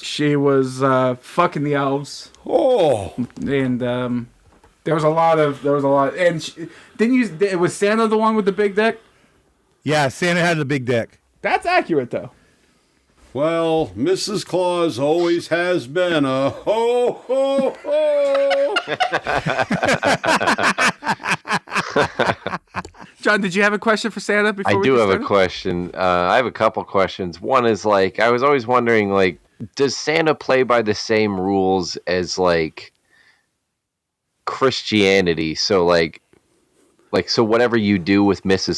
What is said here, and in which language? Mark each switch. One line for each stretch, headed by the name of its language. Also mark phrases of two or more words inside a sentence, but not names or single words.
English: Yep, she was fucking the elves. Oh. And there was a lot. And was Santa the one with the big dick? Yeah, Santa had the big dick. That's accurate, though. Well, Mrs. Claus always has been a ho, ho, ho. John, did you have a question for Santa? Before I we do get have a started? question. I have a couple questions. One is like, I was always wondering, like, does Santa play by the same rules as like Christianity? So so whatever you do with Mrs.